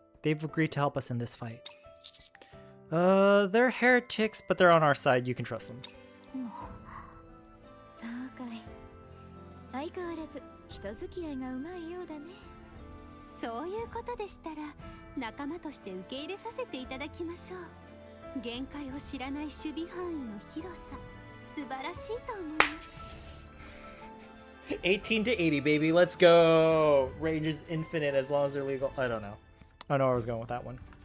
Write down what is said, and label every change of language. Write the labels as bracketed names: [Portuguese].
[English] They've agreed to help us in this fight. They're heretics, but they're on our side. You can trust them. [Japanese] そうかい。相変わらず人付き合いがうまいようだね。そういうことでしたら仲間として受け入れさせていただきましょう。限界を知らない守備範囲の広さ、素晴らしいと思います。 [English] 18 to 80, baby. Let's go. Range is infinite as long as they're legal. I don't know. I know where I was going with that one.